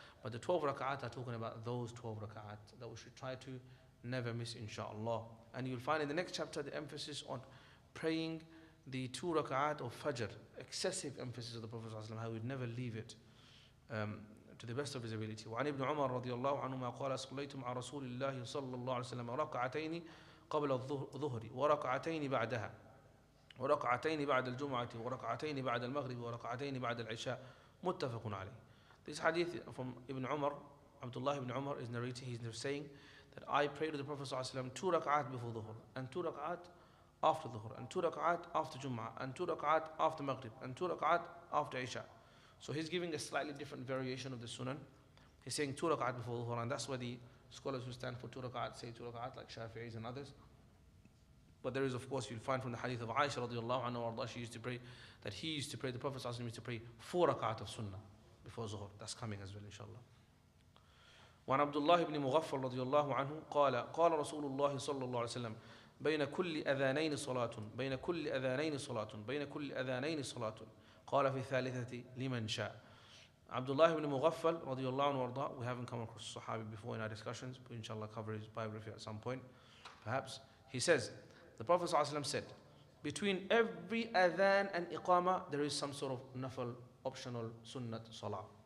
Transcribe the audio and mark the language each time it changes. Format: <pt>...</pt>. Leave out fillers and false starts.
<en>But the 12 rak'at are talking about those 12 rak'at that we should try to never miss, inshaAllah. And you'll find in the next chapter the emphasis on praying the 2 rak'at of Fajr, excessive emphasis of the Prophet ﷺ, how he would never leave it to the best of his ability.</en> <ar>وعن ابن عمر رضي الله عنهما قال صليت مع رسول الله صلى الله عليه وسلم ركعتين قبل الظهر وركعتين بعدها وركعتين بعد الجمعة وركعتين بعد المغرب وركعتين بعد العشاء متفق عليه.</ar> <en>This hadith from Ibn Umar, Abdullah ibn Umar is narrating, he's saying that I prayed to the Prophet ﷺ 2 rak'at before Dhuhr and 2 rak'at after Dhuhr, and 2 rak'at after Jum'ah, and 2 rak'at after Maghrib, and 2 rak'at after Isha. So he's giving a slightly different variation of the Sunan. He's saying 2 rak'at before Dhuhr, and that's why the scholars who stand for 2 rak'at say 2 rak'at, like Shafi'is and others. But there is, of course, you'll find from the hadith of Aisha radiallahu anha, she used to pray, that he used to pray, the Prophet ﷺ used to pray 4 rak'at of Sunnah before Zuhr. That's coming as well, inshallah.</en> <ar>وعن عبد الله بن مغفل رضي الله عنه قال رسول الله صلى الله عليه وسلم بين كل أذانين صلاة بين كل أذانين صلاة بين كل أذانين صلاة قال في الثالثة لمن شاء.</ar> <en>Abdullah ibn Mughaffal radiallahu anhu warda, we haven't come across Sahabi before in our discussions, but inshallah cover his biography at some point, perhaps. He says, the Prophet ﷺ said, between every adhan and iqamah, there is some sort of nafal, optional, sunnat, salah.</en>